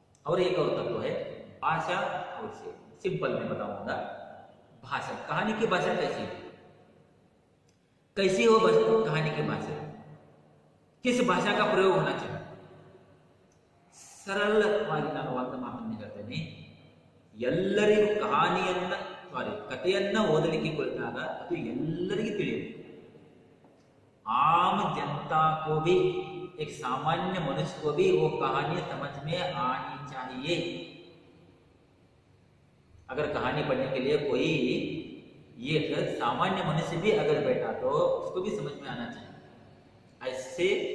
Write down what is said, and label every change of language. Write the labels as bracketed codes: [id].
[hi] और एक और तत्व है भाषा और शेर। सिंपल में बताऊंगा, भाषा, कहानी की भाषा कैसी हो कहानी की भाषा, किस भाषा का प्रयोग होना चाहिए? [kn] ಸರಳವಾಗಿ ನಾನು ಒಂದು ಮಾತನ್ನು ಹೇಳ್ತೇನೆ. ಎಲ್ಲರಿಗೂ ಕಥೆಯನ್ನ ಓದಲಿಕ್ಕೆ ಕುಳಿತಾಗ ಅದು ಎಲ್ಲರಿಗೂ ತಿಳಿಯಬೇಕು. [hi] आम जनता को भी, एक सामान्य मनुष्य को भी वो कहानी समझ में आनी चाहिए। अगर कहानी पढ़ने के लिए कोई ये सामान्य मनुष्य भी अगर बैठा तो उसको भी समझ में आना चाहिए। ऐसे